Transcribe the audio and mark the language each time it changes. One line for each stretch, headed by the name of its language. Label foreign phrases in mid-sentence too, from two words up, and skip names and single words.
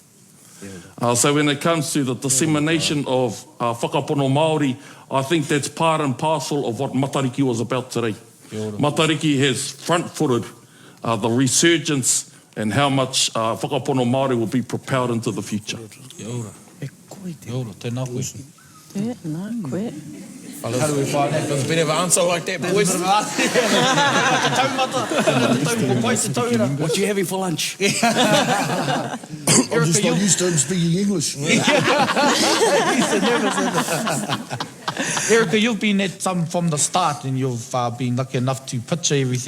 English: So when it comes to the dissemination of
Māori: whakapono Māori,
English: I think that's part and parcel of what Matariki was about today. Matariki has front-footed the resurgence and how much
Māori: whakapono Māori
English: will be propelled into the future.
Māori: Kia ora. Tēnā koe. Nā koe.
English: How do we find that? There's a bit of an answer like that, boys. What are you having for lunch? I'm just not used to him speaking English. Erica, you've been at some from the start and you've been lucky enough to picture everything.